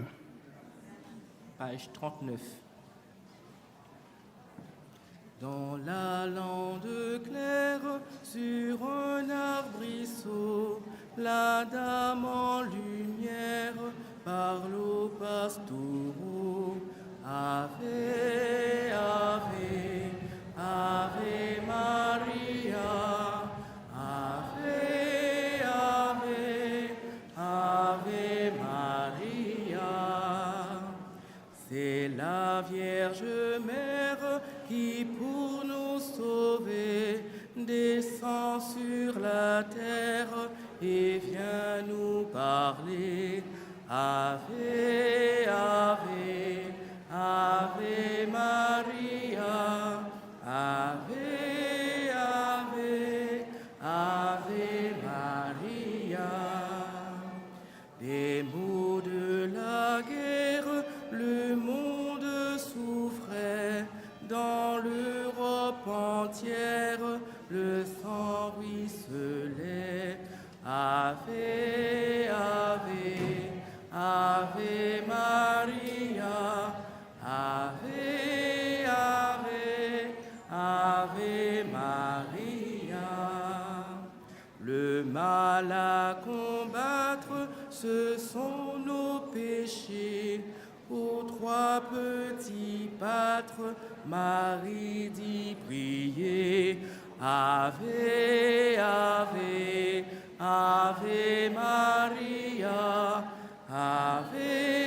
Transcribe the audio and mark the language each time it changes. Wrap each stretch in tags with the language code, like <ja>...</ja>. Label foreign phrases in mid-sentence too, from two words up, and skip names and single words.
<fr>Page 39. Dans la lande claire, sur un arbrisseau, la dame en lumière parle aux pastoraux.</fr> <la>Ave, Ave, Ave Maria, Ave, Ave, Ave Maria.</la> <fr>C'est la Vierge Mère qui pour nous sauver descend sur la terre et vient nous parler.</fr> <la>Ave, Ave, Ave Maria, Ave, Ave, Ave Maria.</la> <fr>Des maux de la guerre, le monde souffrait. Dans l'Europe entière, le sang ruisselait.</fr> <la>Ave, Ave, Ave Maria, Ave, Ave, Ave Maria.</la> <fr>Le mal à combattre, ce sont nos péchés. Aux trois petits pâtres, Marie dit prier.</fr> <la>Ave, Ave, Ave Maria, Ave,</la>